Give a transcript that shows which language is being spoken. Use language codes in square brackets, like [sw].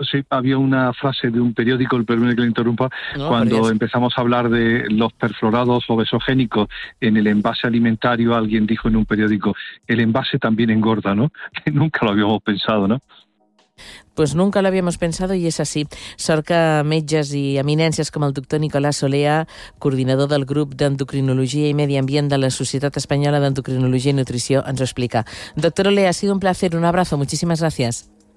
[es] Había una frase de un periódico, el periódico que le interrumpa, cuando empezamos a hablar de los perfluorados obesogénicos en el envase alimentario, alguien dijo en un periódico, el envase también engorda, ¿no? Que nunca lo habíamos pensado, ¿no? Pues nunca lo habíamos pensado y es así. [ca] Sort que metges i eminències com el doctor Nicolás Olea, coordinador del grup d'endocrinologia i medi ambient de la Societat Espanyola d'Endocrinologia i Nutrició, ens ho explica. [es] Doctor Olea, ha sido un placer, un abrazo, muchísimas gracias.